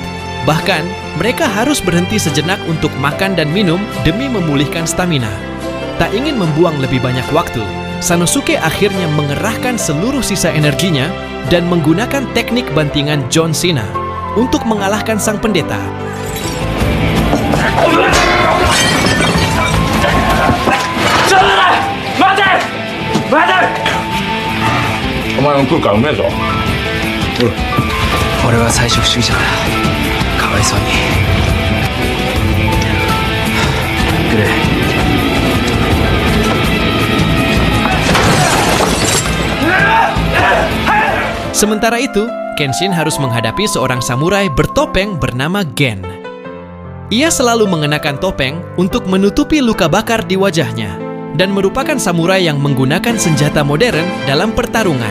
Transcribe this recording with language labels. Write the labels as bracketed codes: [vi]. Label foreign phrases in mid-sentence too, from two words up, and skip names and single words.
[id] Bahkan, mereka harus berhenti sejenak untuk makan dan minum demi memulihkan stamina. Tak ingin membuang lebih banyak waktu, Sanosuke akhirnya mengerahkan seluruh sisa energinya dan menggunakan teknik bantingan John Cena untuk mengalahkan sang pendeta. [ja] お前も食うからうめえぞ。俺は菜食主義者だ。かわいそうに。くれ。 [id] Sementara itu, Kenshin harus menghadapi seorang samurai bertopeng bernama Gen. Ia selalu mengenakan topeng untuk menutupi luka bakar di wajahnya dan merupakan samurai yang menggunakan senjata modern dalam pertarungan.